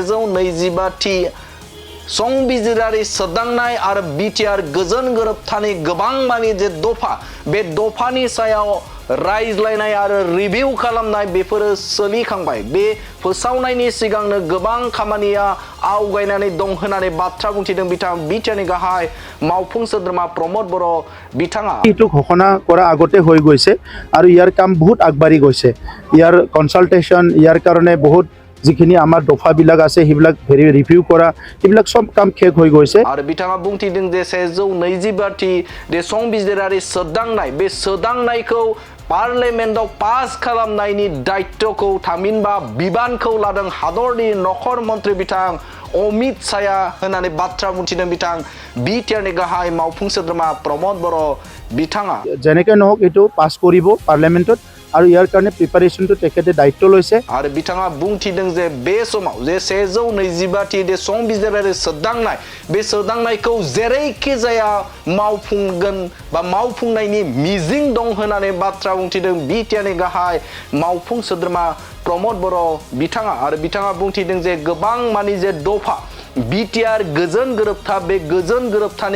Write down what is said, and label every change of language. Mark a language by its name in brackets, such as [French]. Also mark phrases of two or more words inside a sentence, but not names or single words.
[Bodo] 125थि संबिजिरारि सोदांनाय आरो बिटिआर गोजोन गोरोबथानि गोबां मानि जे दफा बे दफानि सायाव रायज्लायनाय आरो रिभिउ खालामनाय बेफोरो सोलिखांबाय बे फोसावनायनि सिगांनो गोबां खामानिया आवगायनानै दं होननानै बाथ्रा बुंथिदों बिथां बिटिआरनि गाहाय मावफुं सोद्रोमा प्रमद बर' बिथाङा [Assamese] এইটো ঘোষণা কৰা আগতে হৈ গৈছে আৰু ইয়াৰ কাম বহুত আগবাঢ়ি গৈছে ইয়াৰ কনসালটেশন ইয়াৰ কাৰণে বহুত যিখিনি আমাৰ দফাবিলাক আছে সেইবিলাক ৰিভিউ কৰা এইবিলাক সব কাম শেষ হৈ গৈছে [Bodo] आरो बिथाङा बुंथिदों जे 125थि जे संबिजिरारि सोदांनाय बे सोदांनायखौ पार्लियामेन्टआव पास खालामनायनि दायित्वखौ थामहिनबा बिबानखौ लादों हादरनि नखर मन्त्रि बिथां अमित शाहया होननानै बाथ्रा बुंथिदों बिथां बिटिआरनि गाहाय मावफुं सोद्रोमा प्रमद बर' बिथाङा [Assamese] जेनेके নহওক এইটো পাস কৰিব পাৰ্লিয়ামেন্টত আৰু ইয়াৰ কাৰণে প্ৰিপাৰেচনটো তেখেতে দায়িত্ব লৈছে [Bodo] आरो बिथाङा बुंथिदों जे बे समाव जे 125थि जे संबिजिरारि सोदांनाय बे सोदांनायखौ जेरैखि जाया मावफुंगोन बा मावफुंनायनि मिजिं दं होननानै बाथ्रा बुंथिदों बिटिआरनि गाहाय मावफुं सोद्रोमा प्रमद बर' बिथाङा आरो बिथाङा बुंथिदों जे गोबां मानि जे दफा बिटिआर गोजोन गोरोबथा बे गोजोन गोरोबथानि